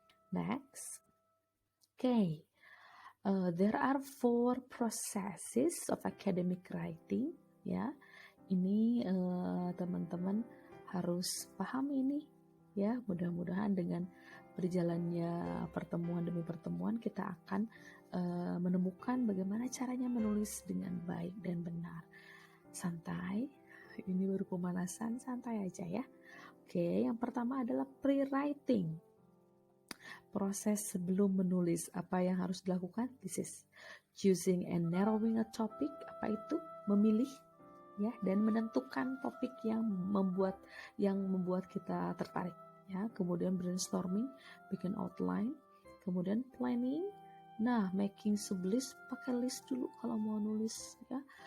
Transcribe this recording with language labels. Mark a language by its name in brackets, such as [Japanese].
[English] Next, okay, there are 4 processes of academic writing ya. [Indonesian] Ini teman-teman harus paham ini ya. Mudah-mudahan dengan berjalannya pertemuan demi pertemuan kita akan menemukan bagaimana caranya menulis dengan baik dan benar. Santai, ini baru pemanasan, santai aja ya. Oke, yang pertama adalah pre-writing. Proses sebelum menulis, apa yang harus dilakukan? [English] This is choosing and narrowing a topic. [Indonesian] Apa itu? Memilih ya, dan menentukan topik yang membuat kita tertarik ya. Kemudian brainstorming, bikin outline, kemudian planning. Nah, making sublist, pakai list dulu kalau mau nulis ya.